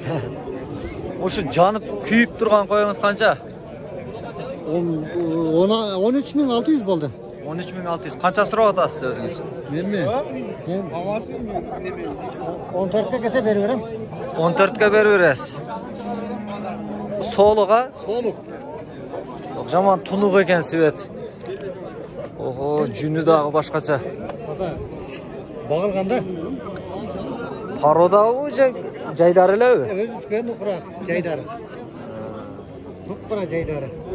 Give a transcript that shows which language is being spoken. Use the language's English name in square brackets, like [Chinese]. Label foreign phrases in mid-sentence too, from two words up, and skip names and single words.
[Uzbek] O'sha jonib kuyib turgan qo'yingiz qancha? 13.600 bo'ldi. 13.600. Qancha sira otasiz o'zingiz? Menmi? Men 14 ga kelsa beraveram. 14 ga beraverasiz. So'liga? So'liq. [Kyrgyz] Жаман тунук экен свет. Ого, жүнү дагы башкача. Багылганда. Пародабы, жайдары элеби? Өз үткөн нукра, жайдары. Нукра жайдары.